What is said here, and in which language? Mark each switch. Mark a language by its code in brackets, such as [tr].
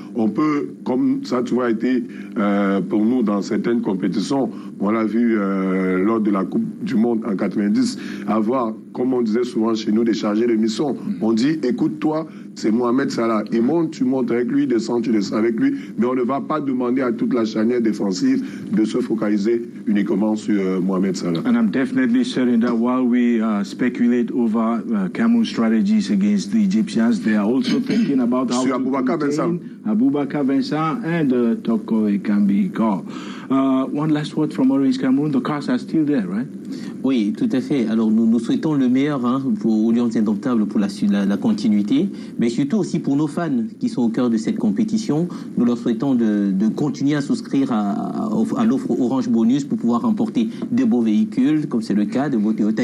[fr] On peut, comme ça a toujours été pour nous dans certaines compétitions, on l'a vu lors de la Coupe du Monde en 90, avoir, comme on disait souvent chez nous, des chargés de mission. On dit, écoute, toi, c'est Mohamed Salah. Il monte, tu montes avec lui, descends, tu descends avec lui. Mais on ne va pas demander à toute la charnière défensive de se focaliser uniquement sur Mohamed Salah. [en] And I'm definitely certain that while we speculate over Cameroon's strategies against the Egyptians, they are also thinking about how to contain Aboubakar Vincent and Toko Ekambi Kor. One last word from Orange Cameroon. The cars are still there, right? [fr] Oui, tout à fait. Alors, nous souhaitons le meilleur aux Lions Indomptables pour la continuité, mais surtout aussi pour nos fans qui sont au cœur de cette compétition. Nous leur souhaitons de continuer à souscrire à l'offre Orange Bonus pour pouvoir remporter des beaux véhicules, comme c'est le cas de vos Toyota.